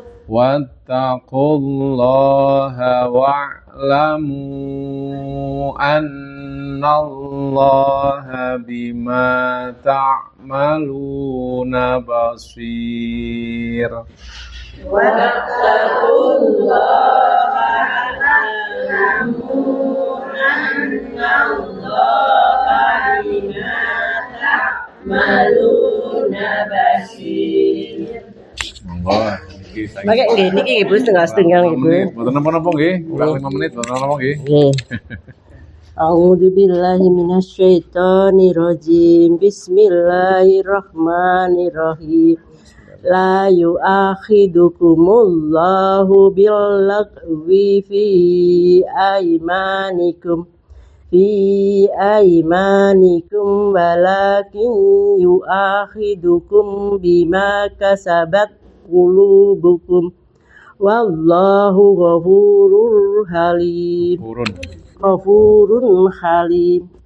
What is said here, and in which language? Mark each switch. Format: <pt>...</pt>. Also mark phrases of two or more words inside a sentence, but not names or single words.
<ar>واتقوا الله واعلموا أن الله بما تعملون بصير. واتقوا الله واعلموا أن الله بما تعملون بصير.</ar> <jv>Monggo iki Pakai nggih niki nggih Bu setengah-setengah nggih Bu. Mboten napa-napa nggih, kurang 5 menit mboten napa nggih. Nggih.</jv> <ar>أعوذ بالله من الشيطان الرجيم. بسم الله الرحمن الرحيم. لا يؤاخذكم الله باللغو في أيمانكم ولكن يؤاخذكم بما كسبت قلوبكم والله غفور حليم.</ar>